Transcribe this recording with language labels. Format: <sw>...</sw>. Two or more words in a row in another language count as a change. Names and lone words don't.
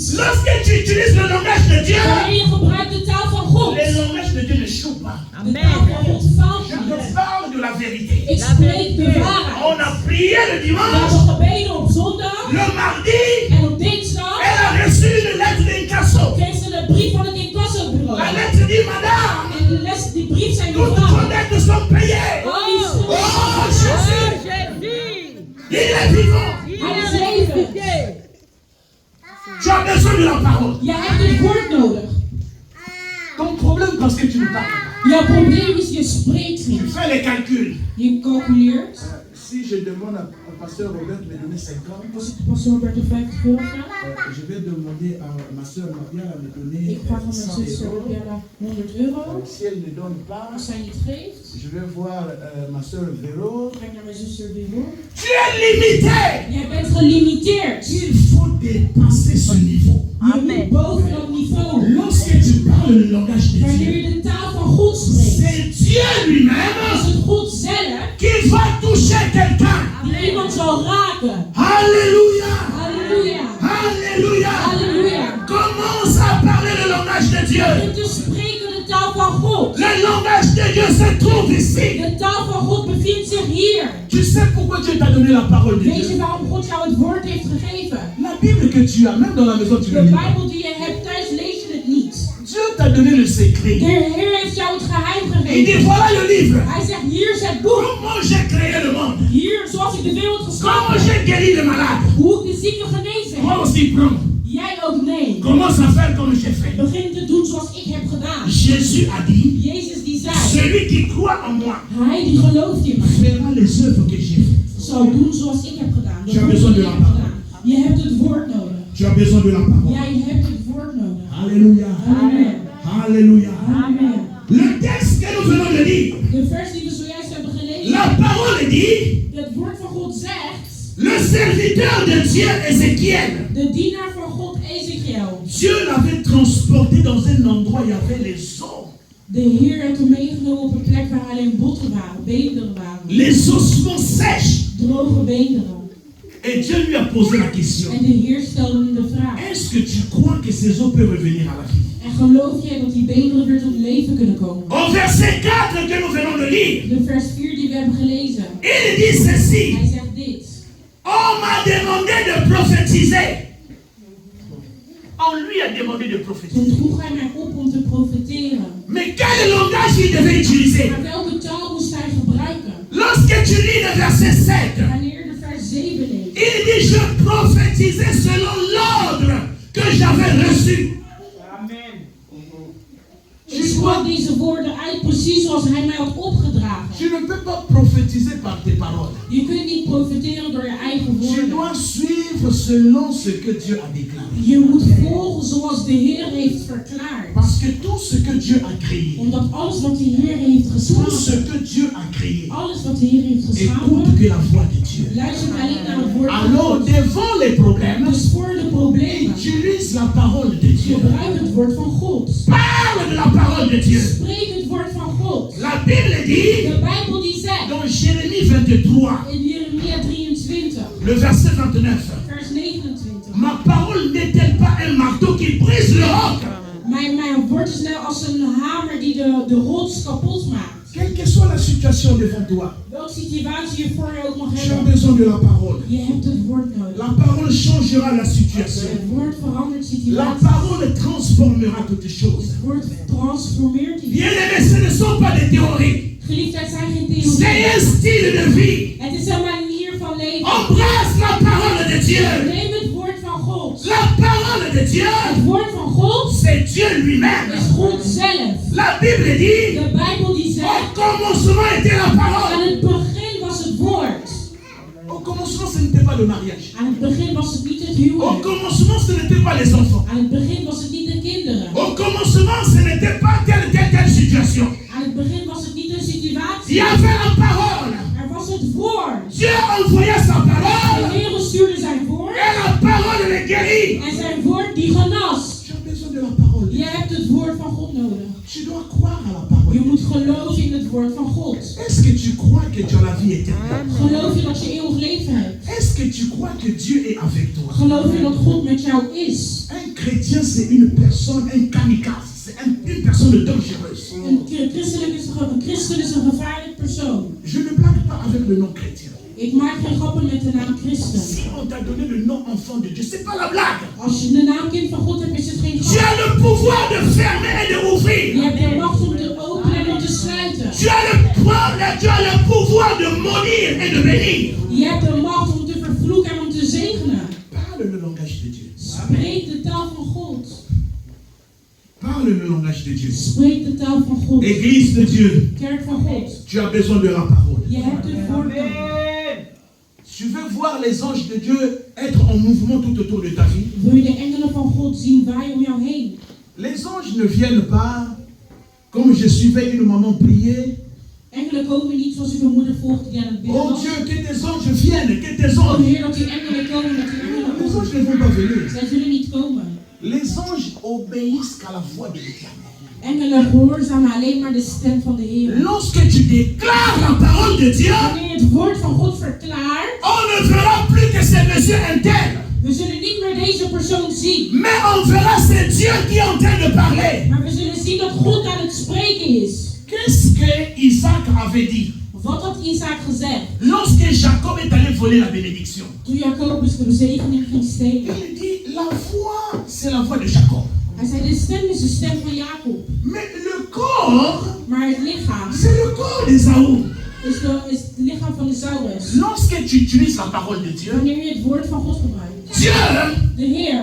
<fr>Lorsque tu utilises le langage de Dieu,</fr> <nl>Wanneer je gebruikt de taal van God,</nl> <fr>le langage de Dieu ne choue pas.</fr> <nl>de taal van God faalt</nl> <fr>Je</fr> <nl>niet.</nl> <fr>te parle de la vérité.</fr> <nl>Ik spreek de waarheid.</nl> <fr>On a prié le</fr> <nl>We</nl> <fr>dimanche.</fr> <nl>hebben gebeden op zondag</nl> <fr>Le mardi,</fr> <nl>en op dinsdag</nl> <fr>elle a reçu une lettre d'incasso.</fr> <nl>kreeg ze een brief van het incassobureau.</nl> <fr>La lettre dit, madame,</fr> <nl>En die brief zijn</nl> <fr>toutes vos</fr> <nl>mevrouw.</nl> <fr>dettes sont payées. Oh, Oh, Jésus, Jésus. il est vivant.</fr> <nl>Hij is levend.</nl> <fr>Tu as besoin de la parole.</fr> <nl>Jij hebt het woord nodig.</nl> <fr>Ton problème, parce que tu ne parles pas.</fr> <nl>Jouw probleem is, je spreekt</nl> <fr>Tu</fr> <nl>niet.</nl> <fr>fais les calculs.</fr> <nl>Je calculeert.</nl> <fr>Si je demande au pasteur Robert de me donner 50,</fr> <nl>Als ik de pastoor Robert de 50 euro vraag,</nl> <fr>je vais demander à ma soeur Maria de me donner</fr> <nl>ik vraag aan mijn</nl> <fr>100</fr> <nl>zuster</nl> <fr>euros.</fr> <nl>Robiana 100 euro.</nl> <fr>Si elle ne donne pas,</fr> <nl>Als zij niet geeft,</nl> <fr>je vais voir ma soeur Véro.</fr> <nl>ga ik naar mijn zuster Wimo.</nl> <fr>Tu es limité.</fr> <nl>Jij bent gelimiteerd.</nl> <fr>Il faut dépasser ce niveau.</fr> <nl>Je moet boven dat niveau.</nl> <fr>Lorsque tu parles le langage de</fr> <nl>Wanneer</nl> <fr>Dieu,</fr> <nl>je de taal van God spreekt,</nl> <fr>c'est Dieu</fr> <nl>is</nl> <fr>lui-même</fr> <nl>het God zelf</nl> <fr>qui va toucher quelqu'un.</fr> <nl>die iemand zal raken.</nl> <fr>Alléluia.</fr> <nl>Halleluja.</nl> <fr>Alléluia.</fr> <nl>Halleluja.</nl> <fr>Commence Dieu.</fr> <nl>Begin te spreken de taal van God.</nl> <fr>Le langage de Dieu se trouve ici.</fr> <nl>De taal van God bevindt zich hier.</nl> <fr>Tu sais pourquoi Dieu t'a donné la parole de</fr> <nl>Weet je</nl> <fr>Dieu?</fr> <nl>waarom God jou het woord heeft gegeven?</nl> <fr>La Bible que tu as, même dans la maison, tu</fr> <nl>De</nl> <fr>le lis.</fr> <nl>Bijbel die je hebt thuis, lees je het niet.</nl> <fr>Dieu t'a donné le secret.</fr> <nl>De Heer heeft jou het geheim</nl> <fr>Il dit,</fr> <nl>gegeven.</nl> <fr>voilà le livre.</fr> <nl>Hij zegt, hier is het boek.</nl> <fr>Comment j'ai créé le monde.</fr> <nl>Hier, zoals ik de wereld</nl> <fr>Comment</fr> <nl>geschapen</nl> <fr>j'ai</fr> <nl>heb.</nl> <fr>guéri les malades.</fr> <nl>Hoe ik de zieken genezen</nl> <fr>Moi</fr> <nl>heb.</nl> <fr>aussi, prends.</fr> <nl>Jij ook nee.</nl> <fr>Commence à faire comme j'ai fait.</fr> <nl>Begin te doen zoals ik heb gedaan.</nl> <fr>Jésus a dit,</fr> <nl>Jezus die zei,</nl> <fr>celui qui croit en moi</fr> <nl>hij die gelooft in mij,</nl> <fr>fera les œuvres que j'ai faites.</fr> <nl>zal doen zoals ik heb gedaan. Je hebt</nl> <fr>besoin de la parole.</fr> <nl>Je hebt het woord nodig.</nl> <fr>Tu as besoin de la parole.</fr> <nl>Jij hebt het woord nodig.</nl> <fr>Alléluia.</fr> <nl>Amen.</nl> <fr>Alléluia.</fr> <nl>Amen.</nl> <fr>Le texte que nous venons de lire,</fr> <nl>De vers die we zojuist hebben gelezen.</nl> <fr>la parole dit,</fr> <nl>Het woord van God zegt,</nl> <fr>le serviteur de Dieu Ézéchiel,</fr> <nl>de dienaar van God Ezekiel.</nl> <fr>Dieu l'avait transporté dans un endroit où il y avait les os.</fr> <nl>De Heer heeft hem meegenomen op een plek waar alleen botten waren, beenderen waren.</nl> <fr>Les ossements sèches.</fr> <nl>Droge beenderen.</nl> <fr>Et Dieu lui a posé la question.</fr> <nl>En de Heer stelde hem de vraag.</nl> <fr>Est-ce que tu crois que ces os peuvent revenir à la vie?</fr> <nl>En geloof jij dat die beenderen weer tot leven kunnen komen?</nl> <fr>Au verset 4 que nous venons de lire,</fr> <nl>De vers 4 die we hebben gelezen.</nl> <fr>il dit ceci.</fr> <nl>Hij zegt dit.</nl> <fr>On m'a demandé de prophétiser. On lui a demandé de</fr> <nl>Toen</nl> <fr>prophétiser.</fr> <nl>droeg hij mij op om te profeteren.</nl> <fr>Mais quel langage il devait utiliser?</fr> <nl>Maar welke taal moest hij gebruiken?</nl> <fr>Lorsque tu lis le verset 7,</fr> <nl>Wanneer de vers 7 leest.</nl> <fr>il dit je prophétisais selon l'ordre que j'avais reçu.</fr> <nl>Ik sprak deze woorden uit precies zoals hij mij had opgedragen.</nl> <fr>Tu ne peux pas prophétiser par tes paroles.</fr> <nl>Je kunt niet profeteren door je eigen</nl> <fr>Tu</fr> <nl>woorden.</nl> <fr>dois suivre selon ce que Dieu a déclaré.</fr> <nl>Je moet volgen zoals de Heer heeft verklaard.</nl> <fr>Parce que tout ce que Dieu a créé,</fr> <nl>Omdat alles wat de Heer heeft</nl> <fr>tout ce</fr> <nl>geschapen,</nl> <fr>que Dieu a créé,</fr> <nl>alles wat de Heer heeft</nl> <fr>écoute</fr> <nl>geschapen,</nl> <fr>que la voix de Dieu.</fr> <nl>luistert alleen naar het woord van</nl> <fr>Alors,</fr> <nl>God.</nl> <fr>devant les problèmes,</fr> <nl>Dus voor de problemen,</nl> <fr>utilise la parole de Dieu.</fr> <nl>gebruik het woord van God.</nl> <fr>Parle de la parole de Dieu.</fr> <nl>Spreek het woord van God.</nl> <fr>La Bible dit,</fr> <nl>De Bijbel die zegt,</nl> <fr>dans Jérémie 23,</fr> <nl>in Jeremia 23,</nl> <fr>le verset 29,</fr> <nl>vers 29.</nl> <fr>ma parole n'est-elle pas un marteau qui brise le roc?</fr> <nl>Mijn woord is net als een hamer die de rots kapot maakt.</nl> <fr>Quelle que soit la situation devant toi,</fr> <nl>Welke situatie je voor je ook mag</nl> <fr>tu as</fr> <nl>hebben,</nl> <fr>besoin de la parole.</fr> <nl>je hebt het woord nodig.</nl> <fr>La parole changera la situation.</fr> <nl>Het woord verandert</nl> <fr>La</fr> <nl>situaties.</nl> <fr>parole transformera toutes choses.</fr> <nl>Het woord transformeert die.</nl> <fr>Bien aimés, ce ne sont pas des théories.</fr> <nl>Geliefdheid zijn geen</nl> <fr>C'est</fr> <nl>theorieën.</nl> <fr>un style de vie.</fr> <nl>Het is een manier van leven.</nl> <fr>Embrasse la parole de Dieu.</fr> <nl>Neem het woord van God.</nl> <fr>La parole de Dieu,</fr> <nl>Het woord van God</nl> <fr>c'est Dieu lui-même.</fr> <nl>is God zelf.</nl> <fr>La Bible dit,</fr> <nl>De Bijbel die</nl> <fr>au</fr> <nl>zegt,</nl> <fr>commencement était la</fr> <nl>aan</nl> <fr>parole.</fr> <nl>het begin was het woord.</nl> <fr>Au commencement, ce n'était pas le mariage.</fr> <nl>Aan het begin was het niet het</nl> <fr>Au</fr> <nl>huwelijk.</nl> <fr>commencement, ce n'était pas les enfants.</fr> <nl>Aan het begin was het niet de kinderen.</nl> <fr>Au commencement, ce n'était pas telle situation.</fr> <nl>Aan het begin was het niet een</nl> <fr>Il</fr> <nl>situatie.</nl> <fr>y avait la parole.</fr> <nl>Er was het woord.</nl> <fr>Dieu envoyait sa</fr> <nl>De</nl> <fr>parole.</fr> <nl>Heer stuurde zijn woord.</nl> <fr>Et la parole les guérit.</fr> <nl>En zijn woord die genas.</nl> <fr>Tu as besoin de la parole.</fr> <nl>Je hebt het woord van God nodig.</nl> <fr>Tu dois croire à la parole.</fr> <nl>Je moet geloven in het woord van God.</nl> <fr>Est-ce que tu crois que tu as la vie éternelle?</fr> <nl>Geloof je dat je eeuwig leven hebt?</nl> <fr>Est-ce que tu crois que Dieu est avec toi?</fr> <nl>Geloof je dat God met jou is?</nl> <fr>Un chrétien, c'est une personne, un kamikaze. C'est une personne dangereuse.</fr> <nl>Een christen is een gevaarlijk persoon.</nl> <fr>Je ne blague pas avec le nom chrétien.</fr> <nl>Ik maak geen grappen met de naam christen.</nl> <fr>Si on t'a donné le nom enfant de Dieu, c'est pas la blague.</fr> <nl>Als je de naam kind van God hebt, is het geen</nl> <fr>Tu</fr> <nl>grap.</nl> <fr>as le pouvoir de fermer et de</fr> <nl>Je</nl> <fr>ouvrir.</fr> <nl>hebt de macht om te openen en om te sluiten.</nl> <fr>Tu as le pouvoir de maudire et de bénir.</fr> <nl>Je hebt de macht om te vervloeken en om te zegenen.</nl> <fr>Parle le langage de Dieu.</fr> <nl>Spreek de taal van God.</nl> <fr>Parle le langage de Dieu.</fr> <nl>Spreek de taal van God.</nl> <fr>Église de Dieu,</fr> <nl>Kerk van God.</nl> <fr>tu as besoin de la parole.</fr> <nl>Je hebt het woord nodig.</nl> <fr>Tu veux voir les anges de Dieu être en mouvement tout autour de ta vie.</fr> <nl>Wil je de engelen van God zien waaien om jou heen?</nl> <fr>Les anges ne viennent pas comme je suivais une maman prier.</fr> <nl>Engelen komen niet zoals ik een moeder volgde die aan het bidden</nl> <fr>Oh</fr> <nl>was.</nl> <fr>Dieu, que tes anges viennent, que tes</fr> <nl>Oh</nl> <fr>anges.</fr> <nl>Heer, dat die engelen komen, dat die engelen</nl> <fr>Les</fr> <nl>komen.</nl> <fr>anges ne vont pas venir.</fr> <nl>Zij zullen niet komen.</nl> <fr>Les anges obéissent qu'à la voix de l'Éternel.</fr> <nl>Engelen gehoorzamen alleen maar de stem van de Heer.</nl> <fr>Lorsque tu déclares la parole de Dieu,</fr> <nl>Wanneer je het woord van God verklaart,</nl> <fr>on ne verra plus que c'est monsieur un tel.</fr> <nl>we zullen niet meer we deze persoon zien.</nl> <fr>Mais on verra c'est Dieu qui est en train de parler.</fr> <nl>Maar we zullen zien dat God aan het spreken is.</nl> <fr>Qu'est-ce que Isaac avait dit?</fr> <nl>Wat had Isaac gezegd?</nl> <fr>Lorsque Jacob est allé voler la bénédiction,</fr> <nl>Toen Jacobus de zegening ging stelen.</nl> <fr>il dit la voix, c'est la voix de Jacob.</fr> <nl>Hij zei, de stem is de stem van Jacob.</nl> <fr>Mais le corps,</fr> <nl>Maar het lichaam</nl> <fr>c'est le corps d'Ésaü.</fr> <nl>is het lichaam van de Saurus.</nl> <fr>Lorsque tu utilises la parole de Dieu,</fr> <nl>Wanneer je het woord van God gebruikt.</nl> <fr>Dieu,</fr> <nl>De Heer</nl>